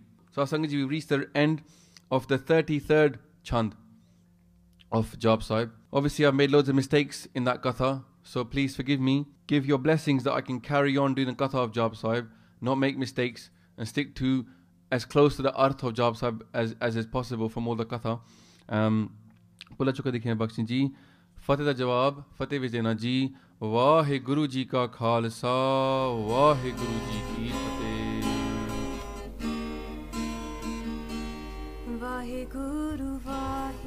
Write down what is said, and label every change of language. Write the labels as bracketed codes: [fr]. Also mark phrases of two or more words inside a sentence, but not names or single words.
[en] So [pa] ਸੰਗਤ ਜੀ, [en] we reached the end of the 33rd chand of Jap Sahib. Obviously I've made loads of mistakes in that katha, so please forgive me. Give your blessings that I can carry on doing the katha of Jap Sahib, not make mistakes, and stick to as close to the arth of Jap Sahib as is possible from all the katha. [pa] ਭੁੱਲਾ ਚੁੱਕਾ ਦੀ ਖੇ ਬਖ਼ਸ਼ਣ ਜੀ. ਫ਼ਤਿਹ ਦਾ ਜਵਾਬ, ਫ਼ਤਿਹ ਵਿਚ ਦੇਣਾ ਜੀ। ਵਾਹਿਗੁਰੂ ਜੀ ਕਾ ਖ਼ਾਲਸਾ, ਵਾਹਿਗੁਰੂ ਜੀ ਕੀ ਫ਼ਤਿਹ. ਵਾਹਿਗੁਰੂ ਵਾਹਿਗੁਰੂ.